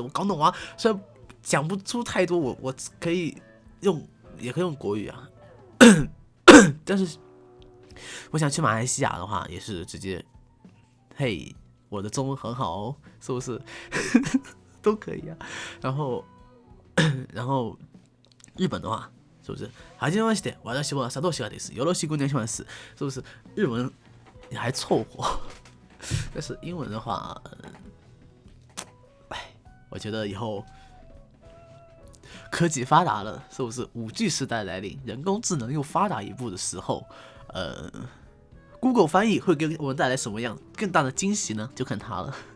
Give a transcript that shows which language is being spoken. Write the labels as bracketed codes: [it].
[zh] 我廣東話雖然講不出太多，我可以用，也可以用國語啊。但是我想去馬來西亞的話，也是直接，嘿，我的中文很好哦，是不是？都可以啊。然後日本的話，是是不是？ [ja] はじめまして、私は佐藤翔です。よろしくお願いします。 [zh] 是不是？日文也还凑合，但是英文的话，我觉得以后科技发达了，是不是5G 时代来临，人工智能又发达一步的时候，Google 翻译会给我们带来什么样更大的惊喜呢？就看它了。